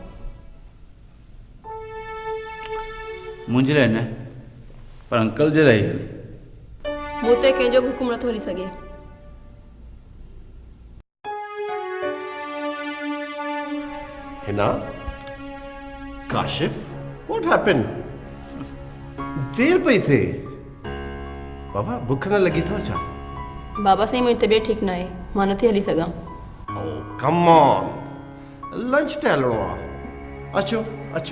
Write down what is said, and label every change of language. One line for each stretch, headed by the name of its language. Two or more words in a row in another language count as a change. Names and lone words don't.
Sindhi: मुंहिंजे लाइ न, पर अंकल जे लाइ हल। मूं ते कंहिंजो बि हुकुम नथो हली सघे। हिना, काशिफ,
English: what happened?
Sindhi: देर पई थिए। बाबा बुख न लगी अथव छा? बाबा साईं मुंहिंजी तबियत ठीकु न आहे, मां नथी हली सघां।
English: come on,
Sindhi: लंच ते हलणो आहे। अचो अचो।